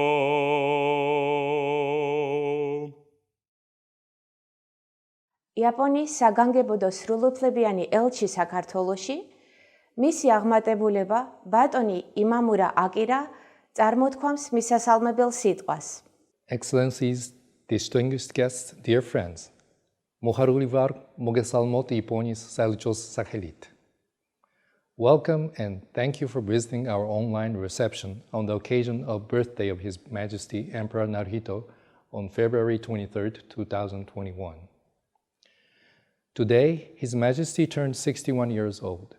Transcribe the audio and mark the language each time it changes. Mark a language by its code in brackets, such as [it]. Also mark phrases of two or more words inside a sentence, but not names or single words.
[ka] იაპონიის საგანგებოდო სრულუფლებიანი ელჩი საქართველოში, მისი აღმატებულება ბატონი იმამურა აკირა წარმოთქვამს მისასალმებელ სიტყვას. [en] Excellencies, distinguished guests, dear friends, [ka] მოხარული ვარ მოგესალმოთ იაპონიის საელჩოს სახელით. [en] Welcome and thank you for visiting our online reception on the occasion of birthday of His Majesty Emperor Naruhito on February 23rd, 2021. Today, His Majesty turned 61 years old.